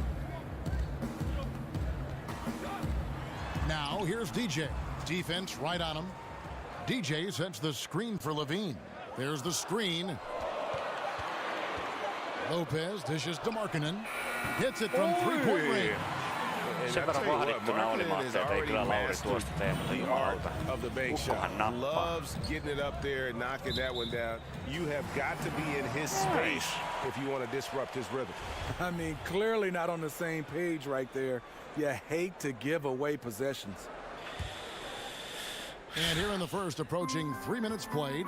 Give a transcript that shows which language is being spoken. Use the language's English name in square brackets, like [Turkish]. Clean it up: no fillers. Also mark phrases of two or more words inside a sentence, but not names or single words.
[English] Now here's DJ. Defense right on him. DJ sets the screen for Levine. There's the screen. Lopez dishes to Markkanen. Hits it from three-point range. [Finnish] Sen verran vahdittuna oli Maukka, että ei kyllä Lauri tuosta tee, mutta jumalauta. Ukkohan nappaa. [English] Loves getting it up there and knocking that one down. You have got to be in his space if you want to disrupt his rhythm. I mean, clearly not on the same page right there. You hate to give away possessions. And here in the first, approaching 3 minutes played.